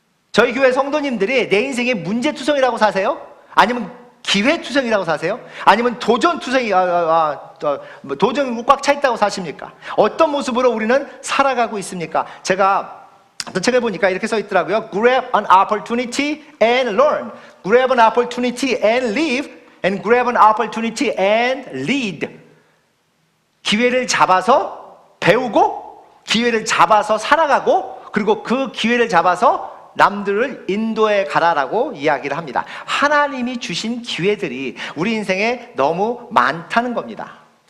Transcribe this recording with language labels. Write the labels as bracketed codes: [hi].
[ko] 저희 교회 성도님들이 내 인생이 문제투성이라고 사세요? 아니면 기회투성이라고 사세요? 아니면 도전투성이 도전이 꽉 차 있다고 사십니까? 어떤 모습으로 우리는 살아가고 있습니까? 제가 어떤 책을 보니까 이렇게 써 있더라고요. [en] Grab an opportunity and learn. Grab an opportunity and live. And grab an opportunity and lead. [ko] 기회를 잡아서 배우고, 기회를 잡아서 살아가고, 그리고 그 기회를 잡아서 남들을 인도해 가라라고 이야기를 합니다. 하나님이 주신 기회들이 우리 인생에 너무 많다는 겁니다.